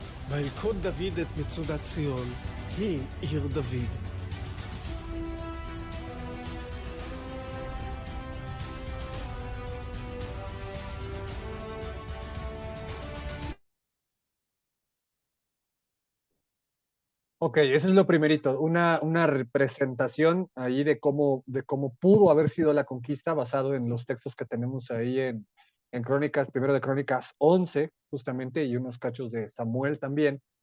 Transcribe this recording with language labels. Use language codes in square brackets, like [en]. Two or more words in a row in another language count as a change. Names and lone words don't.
[he] וילכוד דוד את מצודת ציון, היא עיר דוד. [es] Ok, eso es lo primerito, una representación ahí de cómo pudo haber sido la conquista basado en los textos que tenemos ahí en Crónicas, primero de Crónicas 11, justamente, y unos cachos de Samuel también,